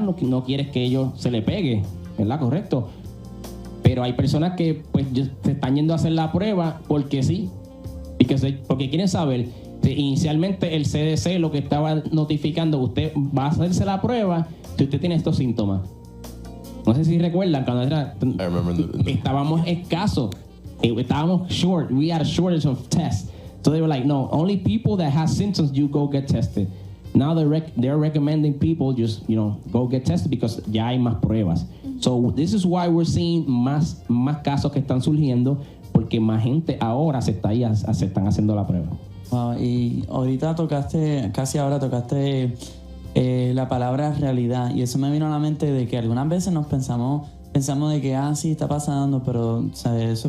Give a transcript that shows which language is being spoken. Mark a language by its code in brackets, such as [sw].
[es] No quieres que ellos se le pegue, ¿verdad? Correcto. Pero hay personas que pues se están yendo a hacer la prueba porque sí. Porque quieren saber. Inicialmente el CDC lo que estaba notificando, usted va a hacerse la prueba si usted tiene estos síntomas. No sé si recuerdan cuando estábamos escasos. Estábamos short. [en] We had a shortage of tests. So they were like, no, only people that have symptoms, you go get tested. Now they're recommending people just, go get tested because [es] ya hay más pruebas. [en] So this is why we're seeing [es] más casos que están surgiendo porque más gente ahora se están haciendo la prueba. Wow, y ahorita casi ahora tocaste la palabra realidad y eso me vino a la mente de que algunas veces pensamos de que sí está pasando, pero ¿sabes?